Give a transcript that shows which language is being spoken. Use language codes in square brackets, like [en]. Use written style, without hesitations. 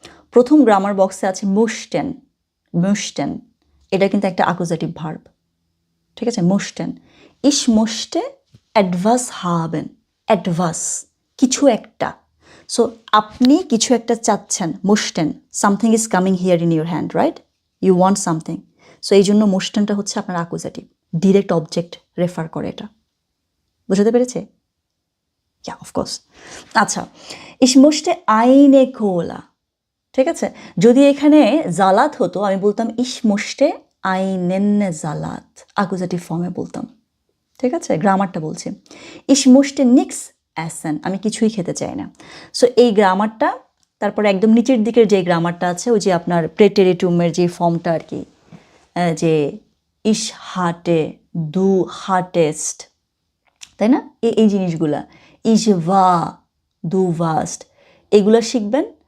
[bn] প্রথম গ্রামার বক্সে আছে möchten, এটা কিন্তু একটা আকুজাটিভ ভার্ব, ঠিক আছে, möchten। [de] ich möchte etwas haben, etwas, [bn] কিছু একটা। সো আপনি কিছু একটা চাচ্ছেন, [en] möchten, something is coming here in your hand, right? you want something, [bn] so এই জন্য möchtenটা হচ্ছে আপনার আকুজাটিভ, ডিরেক্ট অবজেক্ট রেফার করে, এটা বুঝতে পেরেছে? [en] yeah, of course। [de] আচ্ছা, ich möchte eine Cola, [bn] ঠিক আছে। যদি এখানে জালাত হতো, আমি বলতাম [de] ich möchte einen Salat, [bn] আকুজাটিভ ফর্মে বলতাম, ঠিক আছে, গ্রামারটা বলছি। [de] ich möchte nichts essen, [bn] আমি কিছুই খেতে চাই না। সো এই গ্রামারটা, তারপরে একদম নিচের দিকের যে গ্রামারটা আছে, ওই যে আপনার প্রেটেরিটুমের যে ফর্মটা আর কি, যে [de] ich hatte, du hattest, [bn] তাই না, এই জিনিসগুলা, [de] ich war, du warst, [bn] এগুলো শিখবেন।